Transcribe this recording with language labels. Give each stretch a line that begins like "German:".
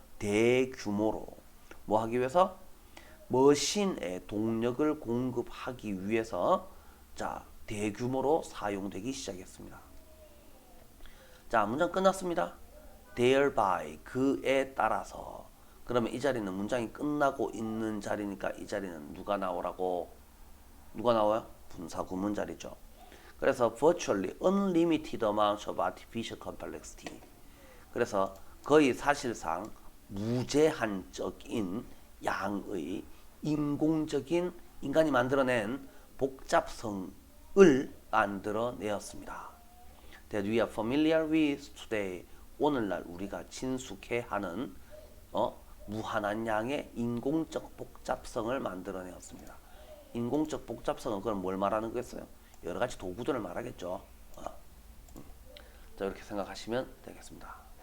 Korean: 대규모로 뭐 하기 위해서? 머신에 동력을 공급하기 위해서 자, 대규모로 사용되기 시작했습니다. 자, 문장 끝났습니다.
English: thereby
Korean: 그에 따라서 그러면 이 자리는 문장이 끝나고 있는 자리니까 이 자리는 누가 나오라고? 누가 나와요? 분사 구문 자리죠. 그래서
English: virtually unlimited amount of artificial complexity.
Korean: 그래서 거의 사실상 무제한적인 양의 인공적인 인간이 만들어낸 복잡성을 만들어내었습니다.
English: That we are familiar with today.
Korean: 오늘날 우리가 친숙해하는 무한한 양의 인공적 복잡성을 만들어내었습니다. 인공적 복잡성은 그럼 뭘 말하는 거겠어요? 여러 가지 도구들을 말하겠죠. 자, 이렇게 생각하시면 되겠습니다.